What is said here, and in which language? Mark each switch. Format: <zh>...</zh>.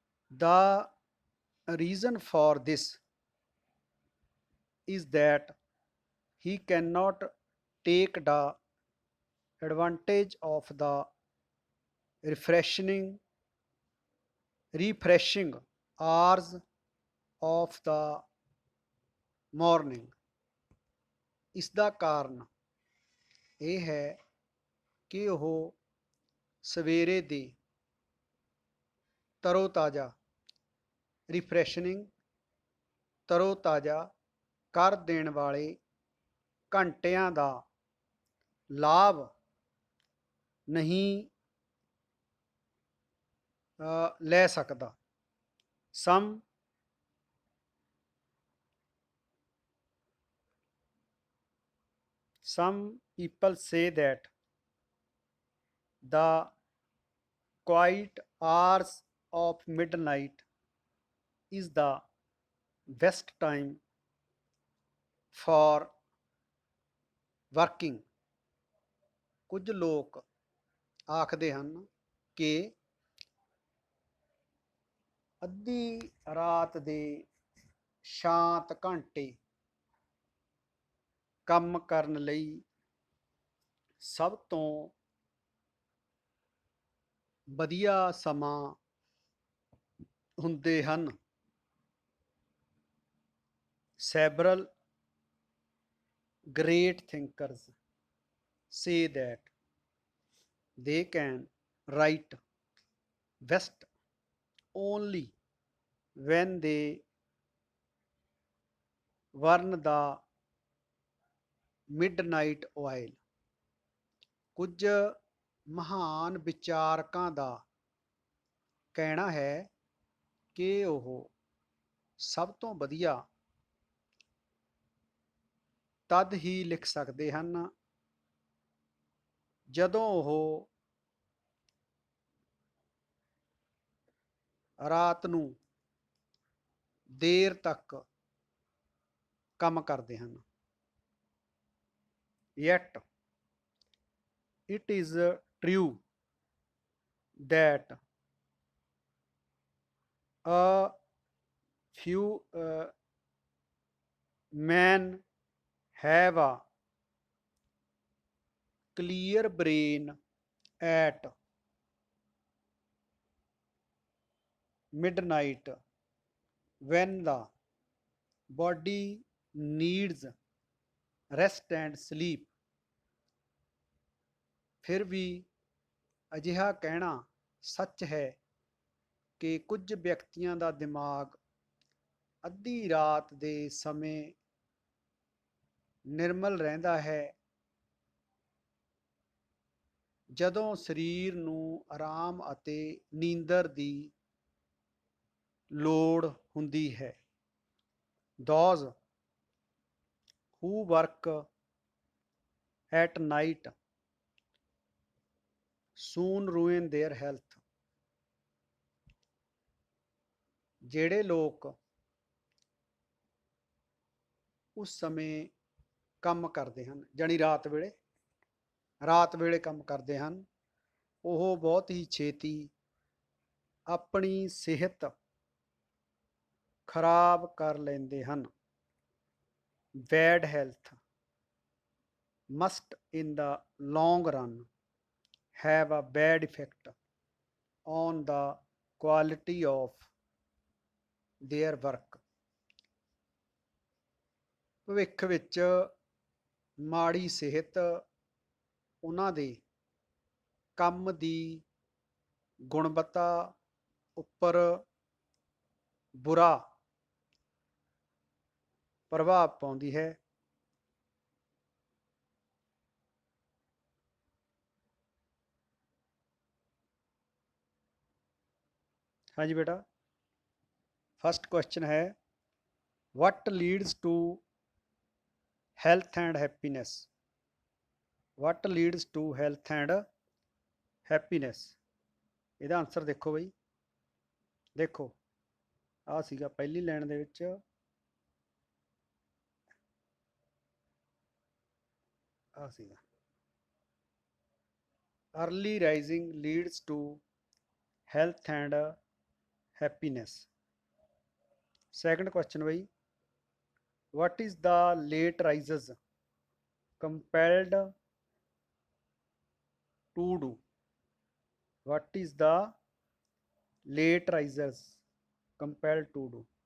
<en>The reason for this is that he cannot take the advantage of the refreshing hours of the morning।</en> <pa>ਇਸ ਦਾ ਕਾਰਨ ਇਹ ਹੈ ਕਿ ਉਹ ਸਵੇਰੇ ਦੇ ਤਰੋਤਾਜ਼ਾ ਤਰੋਤਾਜ਼ਾ ਕਰ ਦੇਣ ਵਾਲੇ ਘੰਟਿਆਂ ਦਾ ਲਾਭ ਨਹੀਂ ਲੈ ਸਕਦਾ।</pa> <en>Some people say that the quiet hours of midnight is the best time for working।</en> <pa>ਕੁਝ ਲੋਕ ਆਖਦੇ ਹਨ ਕਿ ਅੱਧੀ ਰਾਤ ਦੇ ਸ਼ਾਂਤ ਘੰਟੇ ਕੰਮ ਕਰਨ ਲਈ ਸਭ ਤੋਂ ਵਧੀਆ ਸਮਾਂ ਹੁੰਦੇ ਹਨ।</pa> <en>Several great thinkers say that they can write best only when they burn the midnight oil।</en> <pa>ਕੁਝ ਮਹਾਨ ਵਿਚਾਰਕਾਂ ਦਾ ਕਹਿਣਾ ਹੈ ਕਿ ਉਹ ਸਭ ਤੋਂ ਵਧੀਆ ਤਦ ਹੀ ਲਿਖ ਸਕਦੇ ਹਨ ਜਦੋਂ ਉਹ ਰਾਤ ਨੂੰ ਦੇਰ ਤੱਕ ਕੰਮ ਕਰਦੇ ਹਨ।</pa> <en>Yet it is true that a few men have a clear brain at midnight when the body needs rest and sleep।</en> <pa>ਫਿਰ ਵੀ ਅਜਿਹਾ ਕਹਿਣਾ ਸੱਚ ਹੈ ਕਿ ਕੁਝ ਵਿਅਕਤੀਆਂ ਦਾ ਦਿਮਾਗ ਅੱਧੀ ਰਾਤ ਦੇ ਸਮੇਂ ਨਿਰਮਲ ਰਹਿੰਦਾ ਹੈ ਜਦੋਂ ਸਰੀਰ ਨੂੰ ਆਰਾਮ ਅਤੇ ਨੀਂਦਰ ਦੀ ਲੋੜ ਹੁੰਦੀ ਹੈ।</pa> <en>Those who work at night soon ruin their health।</en> <pa>ਜਿਹੜੇ ਲੋਕ ਉਸ ਸਮੇਂ ਕੰਮ ਕਰਦੇ ਹਨ, ਜਾਣੀ ਰਾਤ ਵੇਲੇ ਕੰਮ ਕਰਦੇ ਹਨ, ਉਹ ਬਹੁਤ ਹੀ ਛੇਤੀ ਆਪਣੀ ਸਿਹਤ ਖਰਾਬ ਕਰ ਲੈਂਦੇ ਹਨ।</pa> <en>Bad health must in the long run have a bad effect on the quality of their work।</en> <pa>ਭਵਿੱਖ ਵਿੱਚ ਮਾੜੀ ਸਿਹਤ ਉਹਨਾਂ ਦੇ ਕੰਮ ਦੀ ਗੁਣਵੱਤਾ ਉੱਪਰ ਬੁਰਾ ਪ੍ਰਭਾਵ ਪਾਉਂਦੀ ਹੈ। ਹਾਂਜੀ ਬੇਟਾ,</pa> <en>first question</en> <pa>ਹੈ</pa> <en>what leads to health and happiness। what leads to health and happiness।</en> <pa>ਇਹਦਾ ਆਨਸਰ ਦੇਖੋ ਬਈ, ਦੇਖੋ ਆਹ ਸੀਗਾ ਪਹਿਲੀ ਲਾਈਨ ਦੇ ਵਿੱਚ, ਆਹ ਸੀਗਾ</pa> <en>early rising leads to health and happiness। second question ਬਈ, what is the late rises compelled to do। what is the late risers compelled to do।</en>